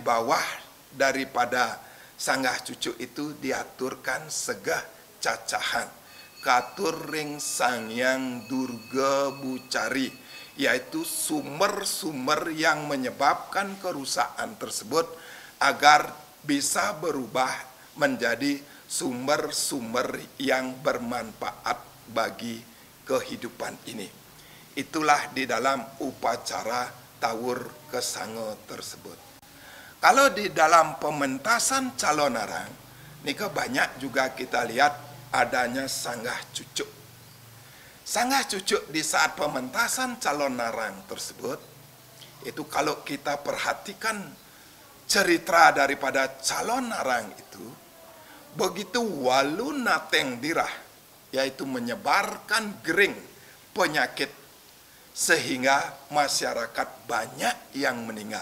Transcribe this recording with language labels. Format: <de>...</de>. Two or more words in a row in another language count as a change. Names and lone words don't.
<id>bawah daripada sanggah cucuk itu diaturkan segah cacahan</id> <ban>katur ring</ban> <id>Sang Hyang Durga Bucari, yaitu sumber-sumber yang menyebabkan kerusakan tersebut agar bisa berubah menjadi sumber-sumber yang bermanfaat bagi kehidupan ini. Itulah di dalam upacara tawur kesango tersebut. Kalau di dalam pementasan calon arang, nika banyak juga kita lihat adanya sanggah cucuk. Sanggah Cucuk di saat pementasan calon narang tersebut, itu kalau kita perhatikan cerita daripada calon narang itu, begitu walu nateng dirah, yaitu menyebarkan gering penyakit sehingga masyarakat banyak yang meninggal.</id>